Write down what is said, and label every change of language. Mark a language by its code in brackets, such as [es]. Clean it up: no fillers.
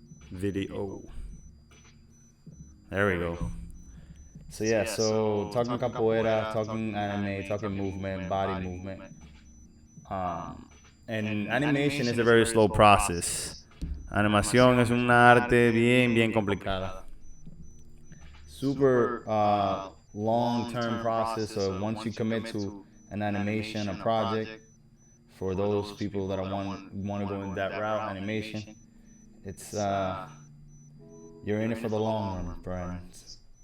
[en] There we go. So yeah, so talking capoeira, talking anime, talking movement, body movement. And animation is a very slow process. [es] Animación es un arte bien complicada. [en] Super long-term process. So once you commit to an animation, a project, for those people that want to go in that route, animation, it's you're in it for the long run, friends.